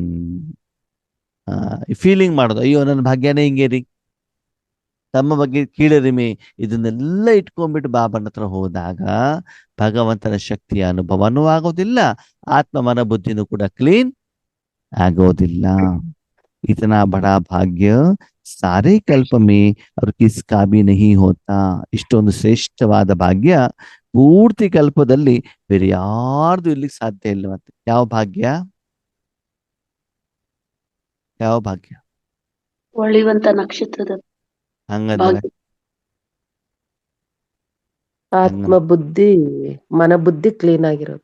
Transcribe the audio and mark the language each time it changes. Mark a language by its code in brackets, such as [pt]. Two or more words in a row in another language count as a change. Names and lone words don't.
[kn] ಫೀಲಿಂಗ್ ಮಾಡೋದು, ಅಯ್ಯೋ ನನ್ನ ಭಾಗ್ಯನೇ ಹಿಂಗೆ ರೀ, ತಮ್ಮ ಬಗ್ಗೆ ಕೀಳರಿಮೆ, ಇದನ್ನೆಲ್ಲ ಇಟ್ಕೊಂಡ್ಬಿಟ್ಟು ಬಾಬನ ಹತ್ರ ಹೋದಾಗ ಭಗವಂತನ ಶಕ್ತಿಯ ಅನುಭವನೂ ಆಗೋದಿಲ್ಲ, ಆತ್ಮ ಮನ ಬುದ್ಧಿನೂ ಕೂಡ ಕ್ಲೀನ್ ಆಗೋದಿಲ್ಲ. [hi] इतना बड़ा भाग्य सारे कल्प में और किसका भी नहीं होता. [kn] ಇಷ್ಟೊಂದು ಶ್ರೇಷ್ಠವಾದ ಭಾಗ್ಯ ಪೂರ್ತಿ ಕಲ್ಪದಲ್ಲಿ ಬೇರೆ ಯಾರ್ದು ಇರ್ಲಿಕ್ಕೆ ಸಾಧ್ಯ ಇಲ್ಲ. ಮತ್ತೆ ಯಾವ ಭಾಗ್ಯ? ಯಾವ ಭಾಗ್ಯ? ಹೊಳೆಯುವಂತ ನಕ್ಷತ್ರದ ಹಂಗಂದ್ರೆ ಆತ್ಮ ಬುದ್ಧಿ ಮನ ಬುದ್ಧಿ ಕ್ಲೀನ್ ಆಗಿರೋದು.